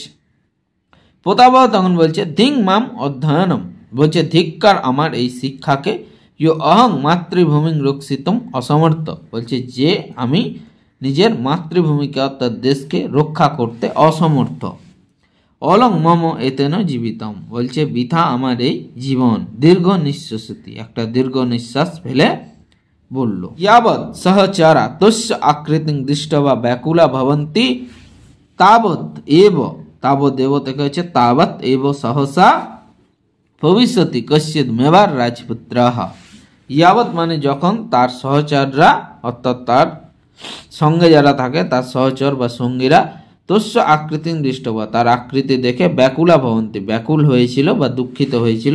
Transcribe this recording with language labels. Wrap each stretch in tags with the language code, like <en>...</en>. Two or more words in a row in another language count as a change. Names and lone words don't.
<bn>প্রতাপহ তখন বলছে</bn> <sa>ধিং মাম অধ্যয়নম,</sa> <bn>বলছে ধিক্কার আমার এই শিক্ষাকে,</bn> <sa>ইয় অহং মাতৃভূমি রক্ষিতম অসমর্থ,</sa> <bn>বলছে যে আমি নিজের মাতৃভূমিকে অর্থাৎ দেশকে রক্ষা করতে অসমর্থ।</bn> <sa>অলং মম এতেন জীবিতম,</sa> <bn>বলছে বৃথা আমার এই জীবন। দীর্ঘ নিঃশ্বাসতি একটা দীর্ঘ নিঃশ্বাস ফেলে বলল।</bn> <sa>ইয়াবৎ সহচরা তস্য আকৃতি দৃষ্টবা ব্যাকুলা ভবন্তি তাবৎ এব, তাবৎ এব</sa> <bn>থেকে হচ্ছে</bn> <sa>তাবৎ এব সহসা ভবিষ্যতি কশ্চিৎ মেবার রাজপুত্র।</sa> <bn>ইয়াবৎ মানে যখন তার সহচররা অর্থাৎ তার সঙ্গে যারা থাকে তার সহচর বা সঙ্গীরা</bn> <sa>তস্য আকৃতি দৃষ্টবা</sa> <bn>তার আকৃতি দেখে</bn> <sa>ব্যাকুলা ভবন্তি</sa> <bn>ব্যাকুল হয়েছিল বা দুঃখিত হয়েছিল।</bn>